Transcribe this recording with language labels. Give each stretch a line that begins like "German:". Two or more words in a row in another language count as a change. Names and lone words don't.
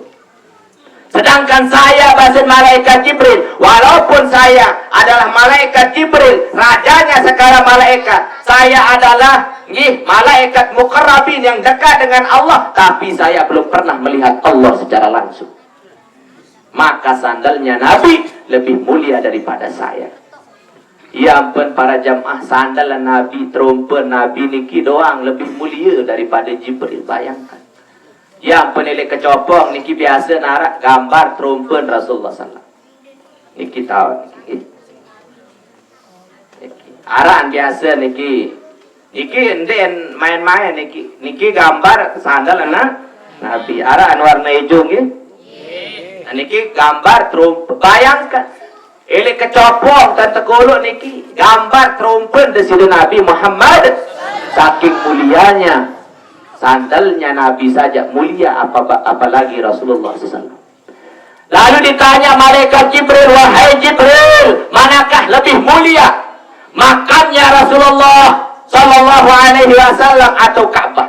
Indonesian: Sedangkan saya bahasa malaikat Jibril, walaupun saya adalah malaikat Jibril, rajanya segala malaikat, saya adalah malaikat muqarrabin yang dekat dengan Allah, tapi saya belum pernah melihat Allah secara langsung. Maka sandalnya Nabi lebih mulia daripada saya. Ya ampun para jamaah, sandal Nabi, trompet Nabi niki doang lebih mulia daripada Jibril. Bayangkan. Ya ampun,
Sasak: elek kecopong niki biasa narak gambar trompet Rasulullah
Arabic: صلى الله عليه وسلم.
Sasak: Niki tahu niki. Aran biasa niki. Niki enden main-main niki. Niki
Indonesian: gambar sandal
Sasak: Nabi. Aran
Indonesian: warna hijau
Sasak: nggih. Niki gambar trompet. Bayangkan. Elek kecopong dan tegolok niki
Indonesian: gambar trompet dari
Sasak: Nabi Muhammad.
Indonesian: Saking mulianya sandalnya Nabi saja mulia, apalagi Rasulullah SAW. Lalu ditanya malaikat Jibril, wahai Jibril, manakah lebih mulia, makamnya Rasulullah
Arabic: صلى الله عليه وسلم
Indonesian: atau Ka'bah?